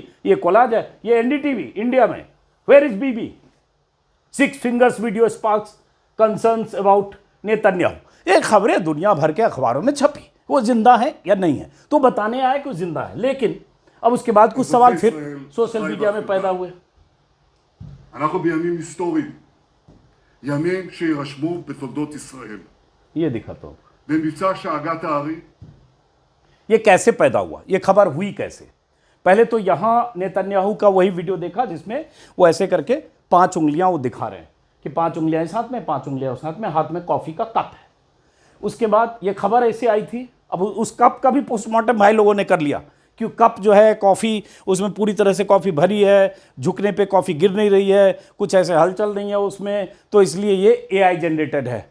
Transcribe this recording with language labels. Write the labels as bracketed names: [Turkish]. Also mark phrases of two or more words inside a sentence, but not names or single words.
[Hindi] ये कोलाज है, ये एनडीटीवी इंडिया में, [English] Where is Bibi, 6 fingers video sparks concerns about Netanyahu. [Hindi] ये खबरें दुनिया भर के अखबारों में छपी, वो जिंदा है या नहीं है, तो बताने आए कि वो जिंदा है। लेकिन अब उसके बाद कुछ सवाल फिर [English] social media [Hindi] में पैदा हुए। [Hebrew] אנחנו בימים היסטוריים, ימים שירשמו בתולדות ישראל. [Hindi] ये दिखाता हूं [Hebrew] במבצע שאגת הארי, [Hindi] ये कैसे पैदा हुआ, ये खबर हुई कैसे। पहले तो यहां नेतन्याहू का वही वीडियो देखा जिसमें वो ऐसे करके 5 उंगलियां वो दिखा रहे हैं कि 5 उंगलियां इस हाथ में, 5 उंगलियां उस हाथ में, हाथ में कॉफी का कप है। उसके बाद ये खबर ऐसे आई थी। अब उस कप का भी पोस्टमार्टम भाई लोगों ने कर लिया, क्यों कप जो है कॉफ़ी, उसमें पूरी तरह से कॉफ़ी भरी है, झुकने पे कॉफ़ी गिर नहीं रही है, कुछ ऐसे हलचल नहीं है उसमें, तो इसलिए ये [English] AI generated [Hindi] है।